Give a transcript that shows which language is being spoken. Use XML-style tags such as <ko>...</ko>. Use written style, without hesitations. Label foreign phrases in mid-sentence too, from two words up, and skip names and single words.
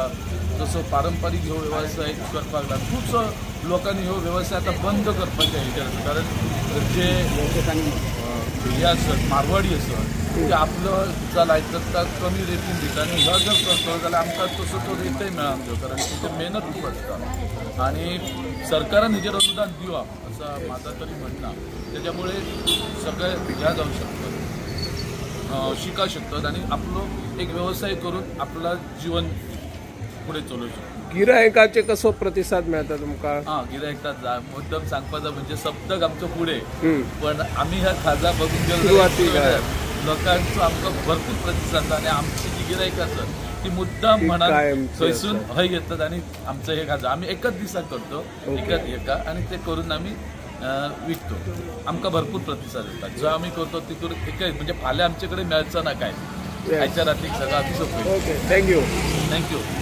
<kok>जसो पारंपारीक ह्यो व्यवसाय करपाक लागला खुबसो लोकांनी ह्यो व्यवसाय आता बंद करपाचे हेचेर आसा. कारण जे हे आसत मारवाडी आसत ते आपलो जो लायतात कमी रेटीन दिता आनी ह्यो जर करतलो जाल्यार आमकां तसो तो रेटय मेळूंक जाय. कारण तिची मेहनत खूब आसता आनी सरकारान हेचेर अनुदान दिवप</kok> <mr>असं माझा तरी म्हणणं. त्याच्यामुळे सगळे ह्या जाऊ शकतात, शिका शकतात आणि आपलो एक व्यवसाय करून आपला जीवन पुढे चालू शकतो.</mr> <kok>गिरायकाचे कसो प्रतिसाद मेळता तुमकां? गिरायकाचा मुद्दम सांगपाचा म्हणजे सप्तक आमचो पुढे, पण आम्ही ह्या खाजा बघून गेलो लोकांचो आमकां भरपूर प्रतिसाद आणि आमची जी गिरायक आसत ती मुद्दाम म्हणान थंयसून हय येतात आणि आमचं हे खाजा आम्ही एकच दिसाक करतो, एकच एका आणि ते करून आम्ही विकतो. आमकां भरपूर प्रतिसाद येतात. जो आम्ही करतो तितून एकच म्हणजे फाल्यां आमचे कडेन मेळचं ना काय, आयच्या रातीक सगळं आम्ही सोपयतो.</kok> <en>okay, thank you. thank you.</en>